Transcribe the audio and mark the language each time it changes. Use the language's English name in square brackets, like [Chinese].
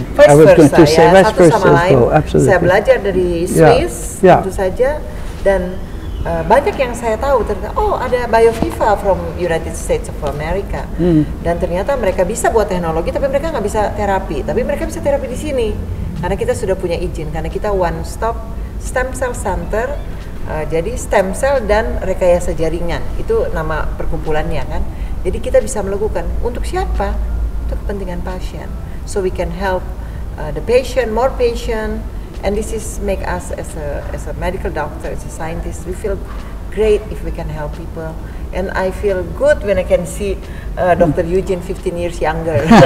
[English] I was going to say vice versa as well. Absolutely. [Indonesian] Saya belajar dari Swiss, tentu saja, dan banyak yang saya tahu ternyata, oh ada BioViva [English] from United States of America, [Indonesian] dan ternyata mereka bisa buat teknologi, tapi mereka nggak bisa terapi, tapi mereka bisa terapi di sini, karena kita sudah punya izin, karena kita one stop stem cell center. Jadi stem cell dan rekayasa jaringan itu nama perkumpulannya kan. Jadi kita bisa melakukan untuk siapa? Untuk kepentingan pasien. [English] So we can help the patient, more patient, and this is make us as a medical doctor, as a scientist, we feel great if we can help people. And I feel good when I can see Dr. Eugene 15 years younger.